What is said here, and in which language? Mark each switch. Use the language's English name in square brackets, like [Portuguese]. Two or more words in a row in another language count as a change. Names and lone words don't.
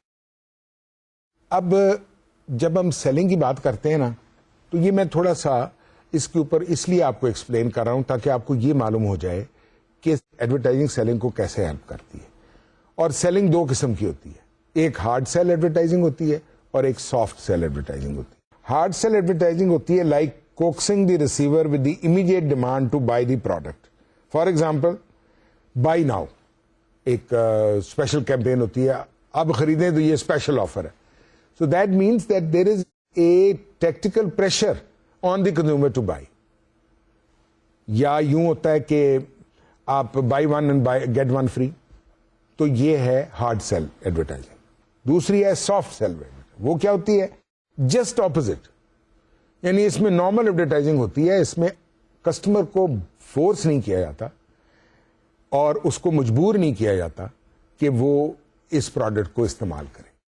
[Urdu] اب جب ہم سیلنگ کی بات کرتے ہیں نا, تو یہ میں تھوڑا سا اس کے اوپر اس لیے آپ کو ایکسپلین کر رہا ہوں تاکہ آپ کو یہ معلوم ہو جائے کہ [English] advertising selling [Urdu] کو کیسے ہیلپ کرتی ہے. اور سیلنگ دو قسم کی ہوتی ہے, ایک [English] hard sell advertising [Urdu] ہوتی ہے اور ایک [English] soft sell advertising [Urdu] ہوتی ہے. [English] hard sell advertising [Urdu] ہوتی ہے [English] like coaxing the receiver with the immediate demand to buy the product. for example, buy now [Urdu] ایک [English] special campaign [Urdu] ہوتی ہے, اب خریدیں تو یہ [English] special offer [Urdu] ہے. [English] So that means that there is a tactical pressure on the consumer to buy. [Urdu] یا یوں ہوتا ہے کہ آپ [English] buy one and get one free. [Urdu] تو یہ ہے [English] hard sell advertising. [Urdu] دوسری ہے [English] soft sell advertising. [Urdu] وہ کیا ہوتی ہے؟ [English] just opposite. [Urdu] یعنی اس میں [English] normal advertising [Urdu] ہوتی ہے, اس میں کسٹمر کو فورس نہیں کیا جاتا اور اس کو مجبور نہیں کیا جاتا کہ وہ اس پروڈکٹ کو استعمال کرے.